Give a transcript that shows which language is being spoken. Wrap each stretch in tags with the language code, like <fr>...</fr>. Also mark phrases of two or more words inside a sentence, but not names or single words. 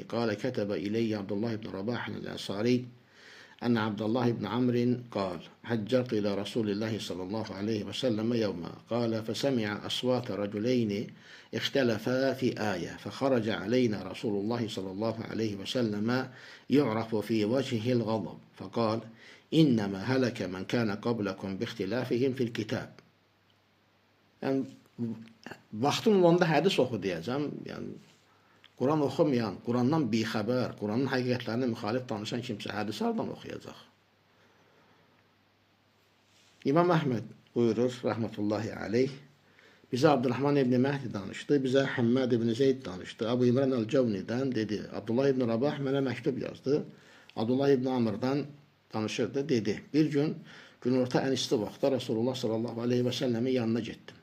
<ar>قال كتب إلي عبد الله بن رباح الأنصاري أن عبد الله بن عمرو قال هجرت إلى رسول الله صلى الله عليه وسلم يوما قال فسمع أصوات رجلين اختلفا في آية فخرج علينا رسول الله صلى الله عليه وسلم يعرف في وجهه الغضب فقال إنما هلك من كان قبلكم باختلافهم في الكتاب.</ar> <az>Yəni vaxtım olanda hədis oxu deyəcəm. Yəni Quran oxumayan, Qurandan bixəbər, Quranın həqiqətlərinə müxalif danışan kimsə hədisi hardan oxuyacaq? İmam Əhməd buyurur,</az> <ar>رحمة الله عليه,</ar> <az>bizə Abdurrahman ibn Məhdi danışdı, bizə Həmməd ibn Zeyd danışdı, Əbu İmran Əl-Cəvnidən dedi, Abdullah ibn Rabah mənə məktub yazdı, Abdullah ibn Amr'dan danışırdı, dedi, bir gün günorta ən isti vaxtda Rasulullah</az> <ar>صلى الله عليه وسلم</ar> <az>yanına getdim.</az>